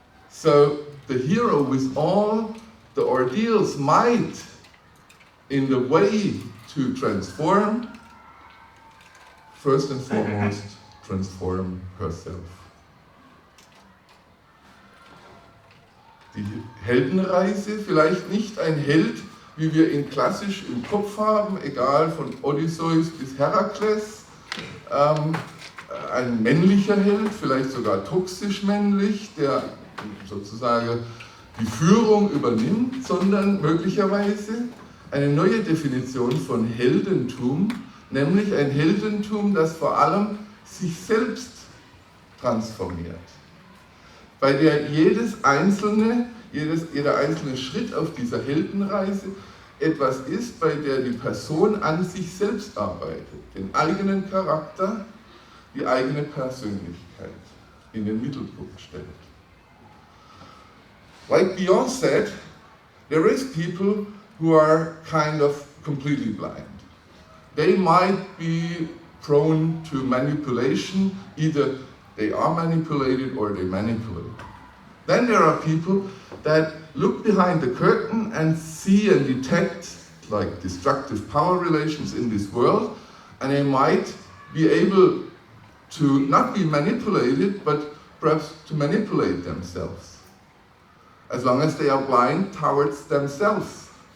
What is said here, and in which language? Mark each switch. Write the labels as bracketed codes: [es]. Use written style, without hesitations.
[en] So the hero with all the ordeals might, in the way to transform, first and foremost transform herself. [de] Die Heldenreise, vielleicht nicht ein Held, wie wir ihn klassisch im Kopf haben, egal von Odysseus bis Herakles, ein männlicher Held, vielleicht sogar toxisch männlich, der sozusagen die Führung übernimmt, sondern möglicherweise eine neue Definition von Heldentum, nämlich ein Heldentum, das vor allem sich selbst transformiert, bei der jeder einzelne Schritt auf dieser Heldenreise etwas ist, bei der die Person an sich selbst arbeitet, den eigenen Charakter, die eigene Persönlichkeit in den Mittelpunkt stellt. [en] Like Beyond said, there is people who are kind of completely blind. They might be prone to manipulation, either they are manipulated or they manipulate. Then there are people that look behind the curtain and see and detect like destructive power relations in this world, and they might be able to not be manipulated, but perhaps to manipulate themselves, as long as they are blind towards themselves.